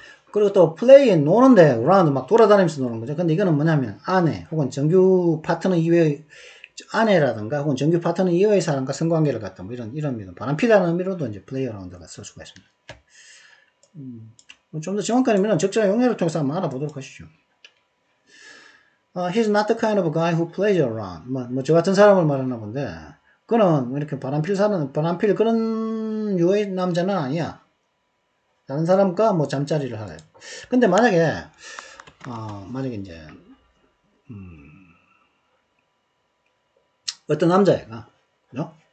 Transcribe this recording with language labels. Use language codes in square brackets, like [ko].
[ko] 그리고 또 플레이 노는데 around 막 돌아다니면서 노는 거죠. 근데 이거는 뭐냐면 아내 혹은 정규 파트너 이외의 아내라든가 혹은 정규 파트너 이외의 사람과 성관계를 갖다 이런 의미로 바람피다는 의미로도 이제 play around가 쓸 수가 있습니다. 좀 더 정확한 의미는 적절한 용례를 통해서 한번 알아보도록 하시죠. [en] He's not the kind of guy who plays around. [ko] 저 같은 사람을 말하나 본데, 그는 이렇게 바람필 그런 유의 남자는 아니야. 다른 사람과 잠자리를 하래. 근데 만약에 이제, 어떤 남자애가, 그죠?